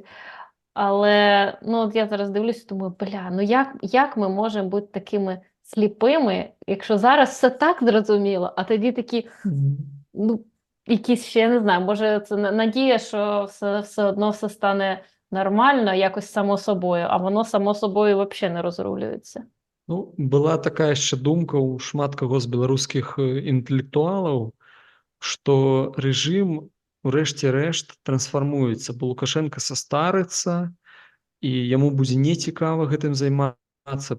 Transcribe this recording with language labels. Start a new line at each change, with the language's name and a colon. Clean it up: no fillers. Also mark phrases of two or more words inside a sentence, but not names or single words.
Ukrainian: Але, ну, от я зараз дивлюся, думаю, ну як ми можемо бути такими сліпими, якщо зараз все так зрозуміло, а тоді такі, ну, якісь ще, я не знаю, може це надія, що все одно все стане нормально, якось само собою, а воно само собою взагалі не розрулюється.
Belarusian: Ну, была такая яшчэ думка ў шмат каго з беларускіх інтэлектуалаў, што рэжым у рэшце рэшт трансфармуецца, бо Лукашенко састарыцца, і яму будзе нецікава гэтым займацца.